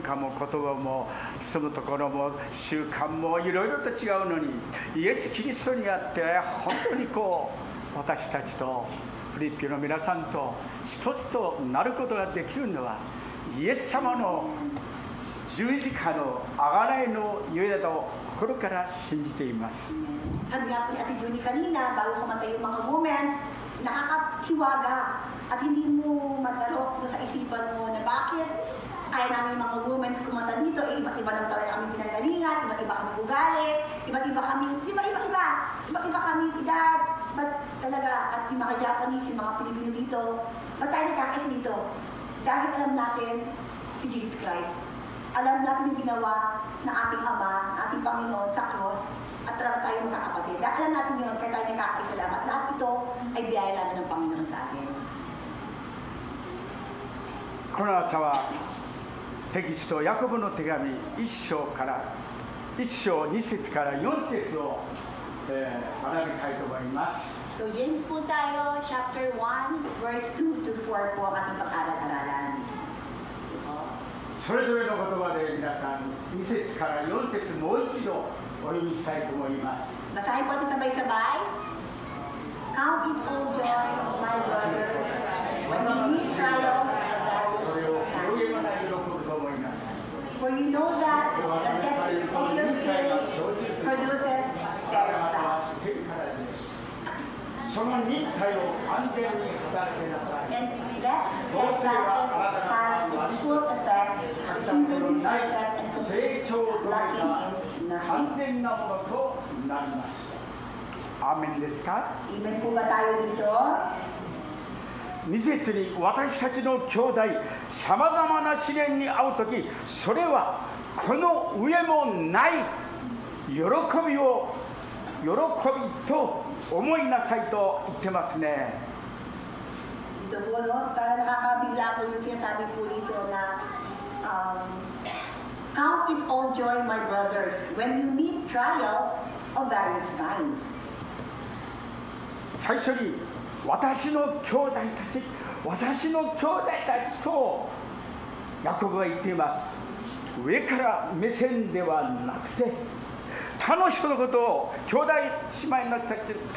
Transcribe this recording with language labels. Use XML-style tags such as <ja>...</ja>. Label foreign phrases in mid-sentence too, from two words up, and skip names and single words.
<ja>化も言葉も住むところも習慣もいろいろと違うのに、イエス・キリストにあって本当に私たちとフリッピの皆さんと一つとなることができるのは、イエス様の十字架の贖いのゆえだと心から信じています。</ja> <tl>Sabi nga po ni Ate Junie kanina, bago kumatay yung mga moments, nakakahiwaga at hindi mo matalok sa isipan mo na bakit kaya namin yung mga moments kumanta dito, iba't iba naman talaga kami pinanggalingan, iba't iba kami ugali, iba't iba kami edad, ba't talaga, at yung mga Japanese, yung mga Pilipino dito, ba't tayo nagkakaisa dito? Dahil alam natin si Jesus Christ. Alam natin yung ginawa ng ating Ama, ng ating Panginoon sa cross, at talaga tayo magkakapatid. Dahil alam natin yun, kaya tayo nagkakaisa lang. At lahat ito ay biyaya lang ng Panginoon sa atin.</tl> <ja>この朝はテキストヤコブの手紙1章2節から4節を学びたいと思います。</ja> <tl>So James po tayo,</tl> <en>chapter 1, verse 2 to 4</en> <tl>po ang ating pag-aral-aralan.</tl> <ja>それぞれの言葉で皆さん2節から4節もう一度お読みしたいと思います。</ja> <tl>Basahin po natin sabay-sabay.</tl> <en>Count it all joy, my brothers, when you meet trials of various kinds. For you know that the test of your faith produces steadfast.</en> <ja>その忍耐を完全に働けなさい。</ja> <en>And let steadfastness have its full effect, keeping perfect and</en> <ja>成</ja> <en>complete,</en> <ja>長と</ja> <en>lacking in</en> <ja>完</ja> <en>nothing.</en> <ja>全なものとなります。アーメンですか？</ja> <tl>Amen po ba tayo dito?</tl> <ja>2 節に私たちの兄弟さまざまな試練に遭うとき、それはこの上もない喜びと思いなさいと言ってますね。</ja> <tl>Dito po, no? Para nakakabigla po yung sinasabi po dito na</tl> <en>count it all joy, my brothers, when you meet trials of various kinds.</en> <ja>最初に私の兄弟たちとヤコブは言っています。上から目線ではなくて、他の人のことを、兄弟姉妹のた</ja>